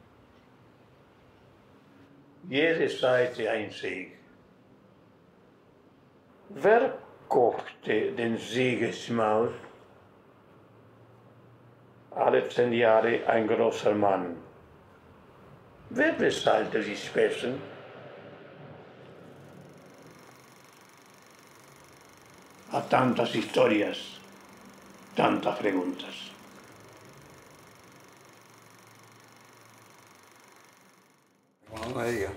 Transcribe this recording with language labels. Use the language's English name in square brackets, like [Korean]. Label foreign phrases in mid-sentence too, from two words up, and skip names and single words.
[German] Jede Seite ein Sieg. Wer kochte den Siegesmaul? Alle 10 Jahre ein großer Mann. Wer bezahlte die Speisen? [Spanish] A tantas historias, tantas preguntas. Vamos a ella.